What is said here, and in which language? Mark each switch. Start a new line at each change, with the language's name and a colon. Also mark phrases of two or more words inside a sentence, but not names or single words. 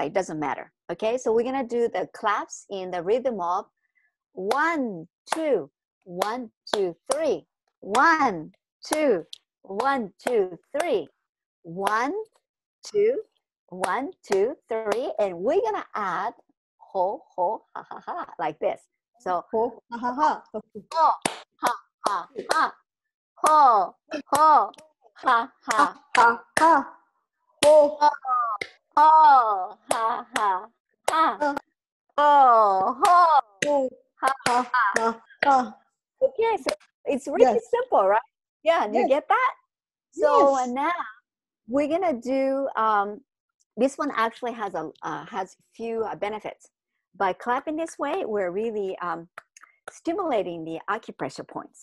English: It doesn't matter. Okay, so we're gonna do the claps in the rhythm of 1, 2, 1, 2, 3, 1, 2, 1, 2, 3, 1, 2, 1, 2, 3, and we're gonna add ho ho ha ha ha like this. So Ho, ha, ha, ha. Okay. ho ha ha ha ho ho ha ha Ha, ha. Ho, ho ho ha ha ha ha, ho ho ho, ha ha, ha. ha, ha. Okay, so it's really Yes. simple, right? Yeah, do you Yes. get that? So Yes. now we're gonna do this one actually has few benefits. By clapping this way, we're really stimulating the acupressure points.